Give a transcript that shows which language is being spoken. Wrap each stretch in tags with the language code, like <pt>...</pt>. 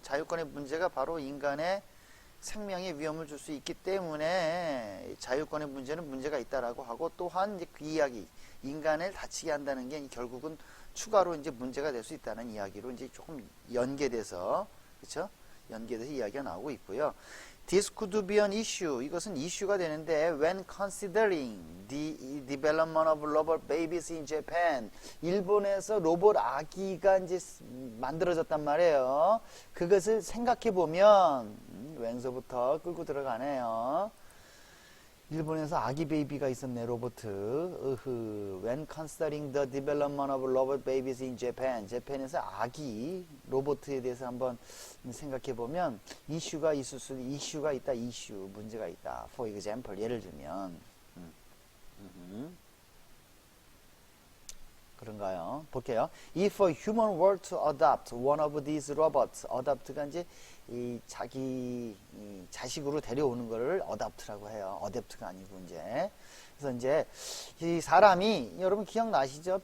<ko>자유권의 문제가 바로 인간의 생명에 위험을 줄 수 있기 때문에 자유권의 문제는 문제가 있다라고 하고 또한 이제 그 이야기 인간을 다치게 한다는 게 결국은 추가로 이제 문제가 될 수 있다는 이야기로 이제 조금 연계돼서 그렇죠? 연계돼서 이야기가 나오고 있고요.</ko> <en>This could be an issue.</en> <ko>이것은 이슈가 되는데</ko> <en>when considering the development of robot babies in Japan.</en> <ko>일본에서 로봇 아기가 이제 만들어졌단 말이에요. 그것을 생각해 보면 왼서부터 끌고 들어가네요. 일본에서 아기 베이비가 있었네, 로봇.</ko> <en>When considering the development of robot babies in Japan.</en> <ko>재팬에서 아기 로봇에 대해서 한번 생각해 보면 이슈가 있다, 문제가 있다.</ko> <en>For example,</en> <ko>예를 들면 그런가요? 볼게요.</ko> <en>If a human were to adopt one of these robots,</en> <ko>adopt가 이제 자기 자식으로 데려오는 거를 adopt라고 해요. adopt가 아니고 이제. 그래서 이제 이 사람이 여러분 기억나시죠?</ko>